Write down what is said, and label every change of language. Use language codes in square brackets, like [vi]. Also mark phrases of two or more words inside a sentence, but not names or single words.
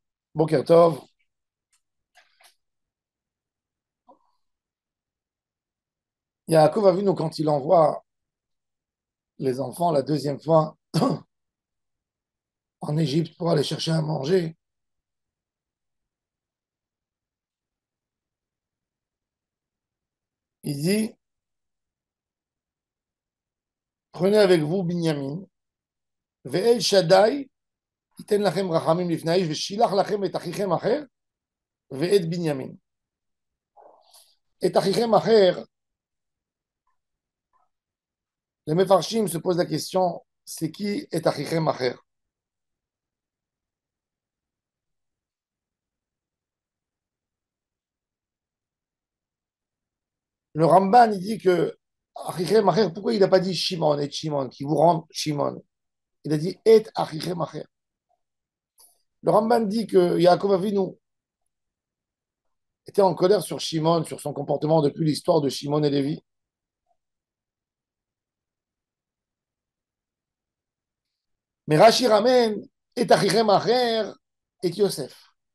[he] בוקר טוב. [fr] Yaakov a vu nous quand il envoie les enfants la deuxième fois en Égypte pour aller chercher à manger. Il dit, prenez avec vous [he] Binyamin, ואל שדי יתן לכם רחמים לפני האיש ושלח לכם את אחיכם אחר ואת בנימין. את אחיכם אחר, [fr] les Mefarshim se posent la question, c'est qui [he] את אחיכם אחר? [fr] Le Ramban, il dit que [he] אחיכם אחר, [fr] pourquoi il n'a pas dit Shimon et Shimon, qui vous rend Shimon? Il a dit [he] את אחיכם אחר. [fr] Le Ramban dit que Yaakov Avinu était en colère sur Shimon, sur son comportement depuis l'histoire de Shimon et Lévi. Mais Rashi ramène [he] את אחיכם אחר [fr] et Yosef.